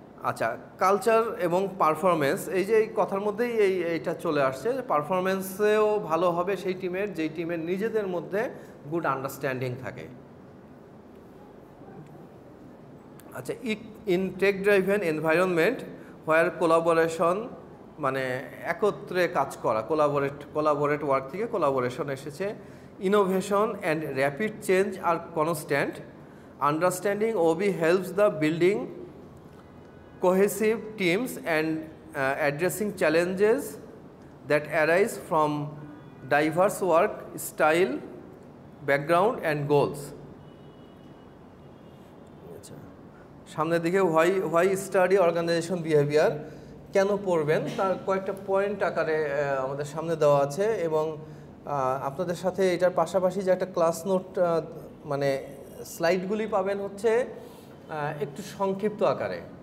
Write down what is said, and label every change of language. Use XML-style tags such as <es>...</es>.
<bn>আচ্ছা, কালচার এবং পারফরমেন্স, এই যে এই কথার মধ্যেই এইটা চলে আসছে যে পারফরমেন্সেও ভালো হবে সেই টিমের যেই টিমের নিজেদের মধ্যে গুড আন্ডারস্ট্যান্ডিং থাকে।</bn> <en>আচ্ছা, in tech driven environment where collaboration</en> <bn>মানে একত্রে কাজ করা,</bn> <en>Collaborate work থেকে collaboration এসেছে। Innovation and rapid change আর constant, understanding OB helps the building cohesive teams and addressing challenges that arise from diverse work style, background and goals.</en> <bn>সামনের দিকে</bn> <en>why study organization behavior,</en> <bn>কেন পড়বেন তার কয়েকটা point আকারে আমাদের সামনে দেওয়া আছে এবং আপনাদের সাথে এটার পাশাপাশি যে একটা ক্লাস নোট মানে স্লাইডগুলি পাবেন হচ্ছে একটু সংক্ষিপ্ত আকারে।</bn>